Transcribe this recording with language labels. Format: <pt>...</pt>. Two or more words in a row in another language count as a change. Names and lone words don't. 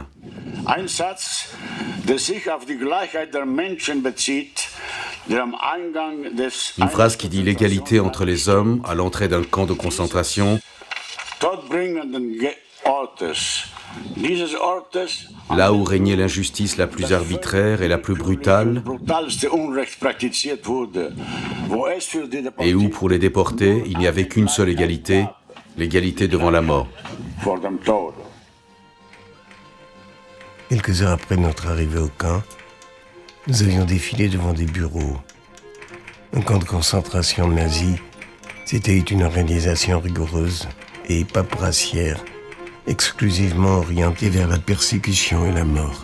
<de>Ein Satz, der sich auf die Gleichheit der Menschen bezieht, der am Eingang des</de> <fr>Une phrase qui dit l'égalité entre les hommes à l'entrée d'un camp de concentration.</fr> <de>todbringenden Ortes. Dieses Ortes,</de> <fr>Là où régnait l'injustice la plus arbitraire et la plus brutale,</fr> <de>brutalste Unrecht praktiziert wurde, wo es für die</de> <fr>et où pour les déportés, il n'y avait qu'une seule égalité, l'égalité devant la mort.</fr> <de>vor dem Tod.</de> <fr>Quelques heures après notre arrivée au camp, nous avions défilé devant des bureaux. Un camp de concentration nazi, c'était une organisation rigoureuse et paperassière, exclusivement orientée vers la persécution et la mort.</fr>